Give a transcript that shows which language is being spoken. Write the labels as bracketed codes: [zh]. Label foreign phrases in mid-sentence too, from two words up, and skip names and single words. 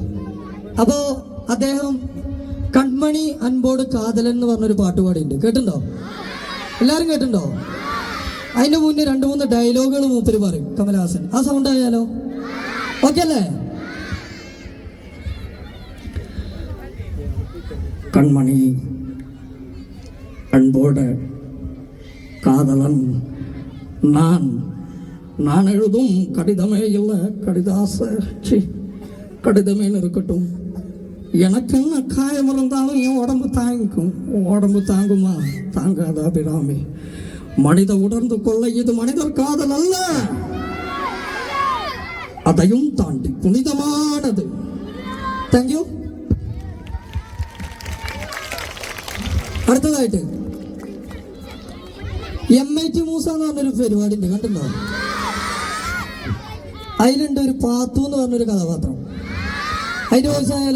[ml] അപ്പോ അദ്ദേഹം കൺമണി അൻപോട് കാതലൻ എന്ന് പറഞ്ഞൊരു പാട്ടുപാടിയുണ്ട്. കേട്ടിട്ടുണ്ടോ? എല്ലാരും കേട്ടിട്ടുണ്ടോ? അതിന്റെ മുന്നേ 2-3 ഡയലോഗുകൾ മൂപ്പര് പറയും കമലഹാസൻ. ആ സൗണ്ട് ആയാലോ? ഓക്കെ അല്ലേ? [ta] കൺമണി அன்போட காதலன் நான் எழுதும் கடிதமே இல்லை, கடிதமேன்னு இருக்கட்டும். எனக்கு என்ன காயம் இருந்தாலும் என் உடம்பு தாங்குமா? தாங்காத அபிராமி. மனித உணர்ந்து கொள்ள இது மனிதர் காதல் அல்ல, அதையும் தாண்டி புனிதமானது. [en] thank you. [ml] അടുത്തതായിട്ട് MIT മൂസ എന്ന് പറഞ്ഞൊരു പരിപാടി ഉണ്ട്, കണ്ടിട്ടുണ്ടോ? അതിലുണ്ട് ഒരു പാത്തു എന്ന് പറഞ്ഞൊരു കഥാപാത്രം. അതിന്റെ വോയിസ് ആയാലോ?